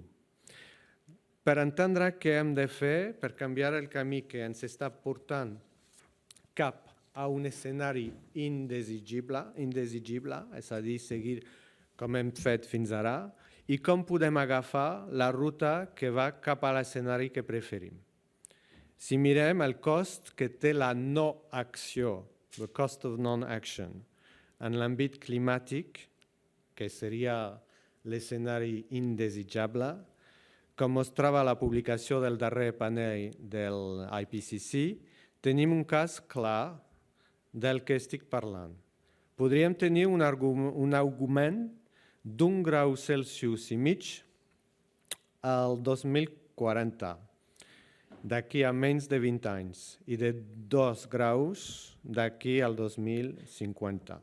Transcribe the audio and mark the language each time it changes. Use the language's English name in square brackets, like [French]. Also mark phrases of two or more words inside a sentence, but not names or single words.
[Catalan] Per entendre què hem de fer per canviar el camí que ens està portant cap a un escenari indesigible, és a dir, seguir com hem fet fins ara, i com podem agafar la ruta que va cap a l'escenari que preferim. Si mirem el cost que té la no-acció, [English] the cost of non-action, [Catalan] en l'àmbit climàtic, que seria l'escenari indesitjable, com mostrava la publicació del darrer panel del IPCC, tenim un cas clar del que estic parlant. Podríem tenir un augment d'1 grau Celsius i mig al 2040, d'aquí a menys de 20 anys, i de 2 graus d'aquí al 2050.